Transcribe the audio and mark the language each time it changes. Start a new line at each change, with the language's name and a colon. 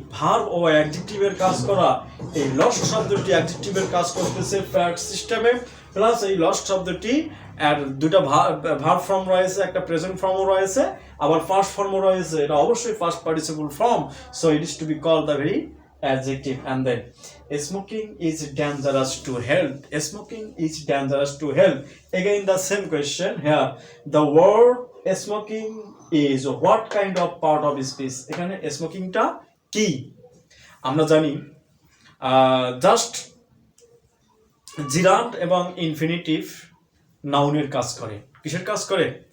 Bangla: Verb ও অ্যাডজেক্টিভের কাজ করা. এই লস্ট শব্দটি অ্যাডজেক্টিভের কাজ করতেছে প্যাড সিস্টেমে, প্লাস এই লস্ট শব্দটি আর দুটা ভার্ব ফর্ম রয়েছে, একটা প্রেজেন্ট ফর্মও রয়েছে, আবার ফার্স্ট ফর্মও রয়েছে. এটা অবশ্যই
English: First participle form. So it is to be called the very adjective.
Bangla: And then
English: smoking is dangerous to health. Smoking is dangerous to health. Again the same question here. The word smoking is what kind of part of speech?
Bangla: এখানে স্মোকিংটা কি? আমরা জানি just জিরান্ড এবং infinitive নাউনের কাজ করে. কিসের কাজ করে?